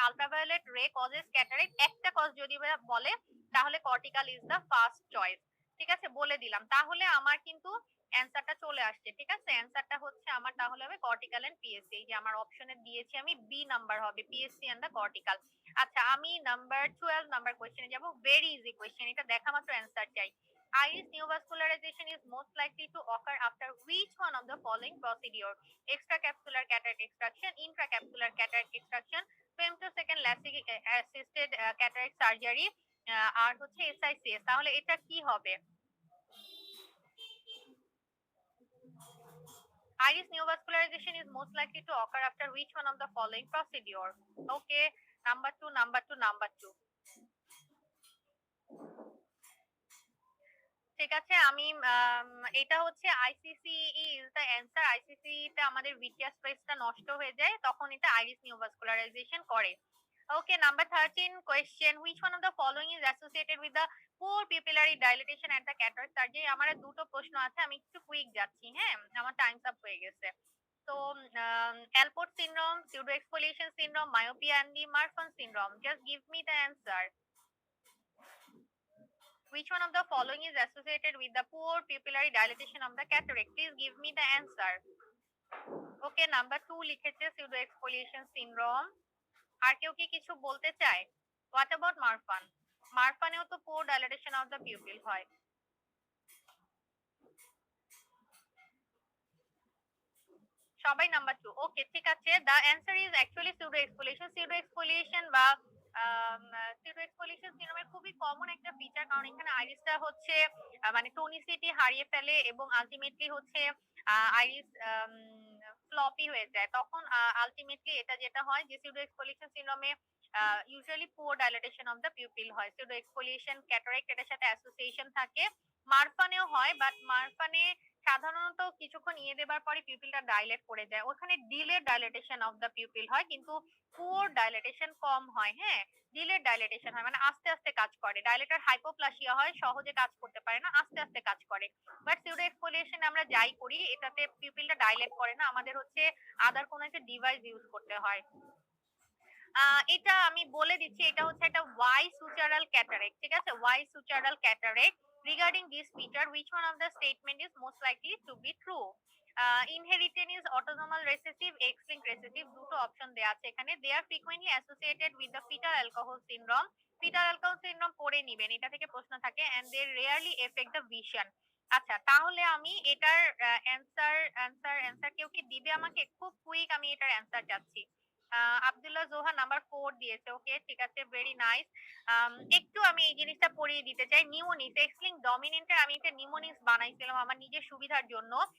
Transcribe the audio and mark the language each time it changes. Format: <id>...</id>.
<en>ultraviolet ray causes cataract,</en> <bn>একটা cause যদি বলে তাহলে</bn> <en>Cortical is the first choice, ঠিক আছে?</en> <bn>বলে দিলাম, তাহলে আমার কিন্তু অ্যান্সারটা চলে আসছে, ঠিক আছে? অ্যান্সারটা হচ্ছে আমার তাহলে হবে কর্টিক্যাল এন্ড পিএসসি। এই যে আমার অপশনে দিয়েছি আমি, বি নাম্বার হবে, পিএসসি এন্ড দা কর্টিক্যাল। আচ্ছা, আমি নাম্বার 12 নাম্বার কোশ্চেনে যাব।</bn> <en>very easy question,</en> <bn>এটা দেখা মাত্র অ্যান্সার চাই।</bn> <en>Iris neovascularization is most likely to occur after which one of the following procedure? Extracapsular cataract extraction, intracapsular cataract extraction, femtosecond LASIK assisted cataract surgery,</en> <bn>আর হচ্ছে</bn> <en>SICS।</en> <bn>তাহলে এটা কি হবে?</bn> <en>Iris neovascularization is most likely to occur after which one of the following procedure? Okay, number 2, number 2, number 2.</en> <bn>ঠিক আছে, আমি এটা হচ্ছে ICC</bn> <en>Is the answer.</en> <bn>ICC তে আমাদের ভিট্রিয়াস স্পেসটা নষ্ট হয়ে যায়, তখন এটা আইরিস নিওভাস্কুলারাইজেশন করে।</bn> <en>Okay, number 13 question, which one of the following is associated with the poor pupillary dilatation at the cataract surgery?</en> <bn>আমার আর দুটো প্রশ্ন আছে, আমি একটু কুইক যাচ্ছি, হ্যাঁ, আমার টাইমস আপ হয়ে গেছে।</bn> <en>তো Alport syndrome, pseudo exfoliation syndrome, myopia and the Marfan syndrome, just give me the answer. Which one of the following is associated with the poor pupillary dilatation of the cataract? Please give me the answer. Okay, number 2</en> <bn>লিখেছে</bn> <en>pseudo exfoliation syndrome.</en> <bn>আর কেউ কি কিছু বলতে চায়?</bn> <en>What about Marfan?</en> <bn>মারফানেও তো</bn> <en>poor dilatation of the pupil</en> <bn>হয়। সবাই number 2। ওকে, ঠিক আছে,</bn> <en>the answer is actually</en> <bn>pseudo exfoliation। pseudo exfoliation বা pseudo exfoliation সিনড্রোমের খুবই কমন একটা ফিচার, কারণ এখানে আইরিসটা হচ্ছে মানে টনিসিটি হারিয়ে ফেলে এবং আলটিমেটলি হচ্ছে আইরিস ফ্লপি হয়ে যায়। তখন আলটিমেটলি এটা যেটা হয় যে pseudo exfoliation সিনড্রোমে usually poor dilatation of the pupil হয়। pseudo exfoliation ক্যাটারাক্ট এটার সাথে অ্যাসোসিয়েশন থাকে। মারফানেও হয়, বাট মারফানে সাধারণত কিছুক্ষণ ইয়ে দেবার পরে পিউপিলটা ডাইলেট করে যায়, ওখানে delay dilatation of the pupil হয়, কিন্তু পুয়ার ডাইলেটেশন কম হয়। হ্যাঁ, ডিলে ডাইলেটেশন হয়, মানে আস্তে আস্তে কাজ করে। ডাইলেটার হাইপোপ্লাসিয়া হয়, সহজে কাজ করতে পারে না, আস্তে আস্তে কাজ করে। বাট সিউডো এক্সফোলিয়েশন আমরা যাই করি, এটাতে পিউপিলটা ডাইলেট করে না, আমাদের হচ্ছে আদার কোনো একটা ডিভাইস ইউজ করতে হয়। এটা আমি বলে দিচ্ছি, এটা হচ্ছে একটা ওয়াই সুচারাল ক্যাটারেক্ট, ঠিক আছে?</bn> <en>Why sutural cataract. Regarding this feature, which one of the statement is most likely to be true? Inheritance, autosomal recessive, X-linked recessive,</en> <bn>দুটো অপশন দেয়া আছে এখানে।</bn> <en>They are frequently associated with the fetal alcohol syndrome. fetal alcohol syndrome</en> <bn>পড়ে নিবেন, এটা থেকে প্রশ্ন থাকে,</bn> <en>and they rarely affect the vision.</en> <bn>আচ্ছা, তাহলে আমি এটার অ্যান্সার কেউ কি দিবে আমাকে? খুব কুইক আমি এটার অ্যান্সার চাচ্ছি। আব্দুল্লাহ জোহা নাম্বার 4 দিয়েছে। ওকে, ঠিক আছে, ভেরি নাইস। একটু আমি এই জিনিসটা পড়িয়ে দিতে চাই। নিউমোনিস, এক্স লিঙ্ক ডমিনেন্টের আমি একটা নিউমোনিস বানাইছিলাম আমার নিজের সুবিধার জন্য।</bn>